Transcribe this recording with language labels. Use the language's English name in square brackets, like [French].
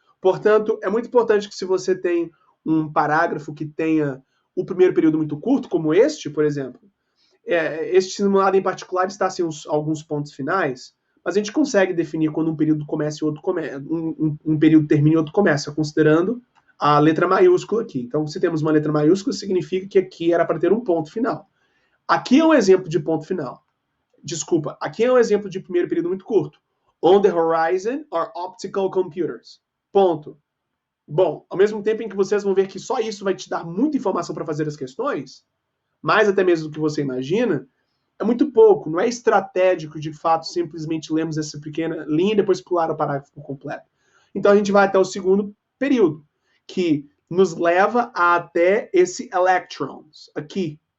[Portuguese] Portanto, é muito importante que se você tem um parágrafo que tenha o primeiro período muito curto, como este, por exemplo, este simulado em particular está sem alguns pontos finais, mas a gente consegue definir quando um período começa e outro começa, um período termina e outro começa, considerando a letra maiúscula aqui. Então, se temos uma letra maiúscula, significa que aqui era para ter um ponto final. Aqui é um exemplo de ponto final. Desculpa, aqui é um exemplo de primeiro período muito curto. [English] On the horizon are optical computers. [Portuguese] Ponto. Bom, ao mesmo tempo em que vocês vão ver que só isso vai te dar muita informação para fazer as questões, mais até mesmo do que você imagina, é muito pouco. Não é estratégico, de fato, simplesmente lermos essa pequena linha e depois pular o parágrafo completo. Então a gente vai até o segundo período, que nos leva até esse electrons, aqui.